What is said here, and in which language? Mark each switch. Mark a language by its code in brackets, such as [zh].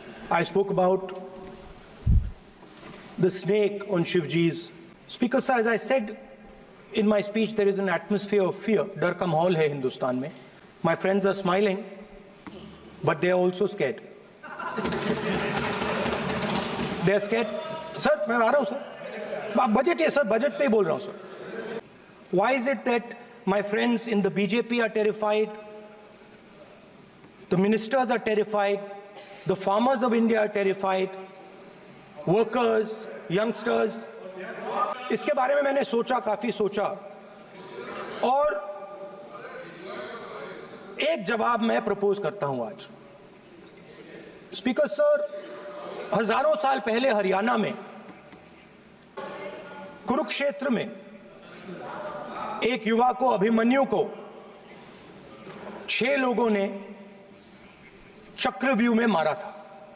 [en] I spoke about the snake on Shivji's. Speaker sir, as I said in my speech, there is an atmosphere of fear. [hi] Dar ka mahol hai Hindustan mein. [en] My friends are smiling, but they are also scared. They are scared. [hi] Sir, मैं आ रहा हूँ sir. Budget है sir, budget पे ही बोल रहा हूँ sir. [en] Why is it that my friends in the BJP are terrified? The ministers are terrified. The farmers of India are terrified. Workers, youngsters. [hi] इसके बारे में मैंने सोचा, काफी सोचा, और एक जवाब मैं प्रपोज करता हूं आज. स्पीकर सर, हजारों साल पहले हरियाणा में कुरुक्षेत्र में एक युवा को, अभिमन्यु को 6 लोगों ने चक्रव्यूह में मारा था.